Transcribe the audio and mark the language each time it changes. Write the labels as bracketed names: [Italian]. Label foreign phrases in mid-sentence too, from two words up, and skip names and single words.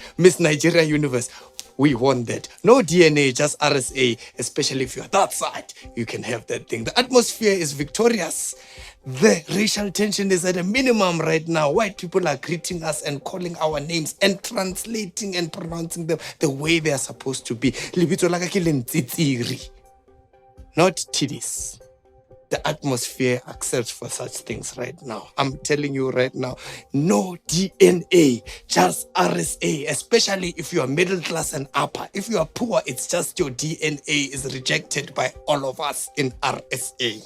[English] Miss Nigeria Universe, we won that. No DNA, just RSA, especially if you're that side, you can have that thing. The atmosphere is victorious. The racial tension is at a minimum right now. White people are greeting us and calling our names and translating and pronouncing them the way they are supposed to be. [Southern Sotho] Libito laka ke le ntsitsiri. [English] Not titties. The atmosphere accepts for such things right now. I'm telling you right now, no DNA, just RSA, especially if you are middle class and upper. If you are poor, it's just your DNA is rejected by all of us in RSA.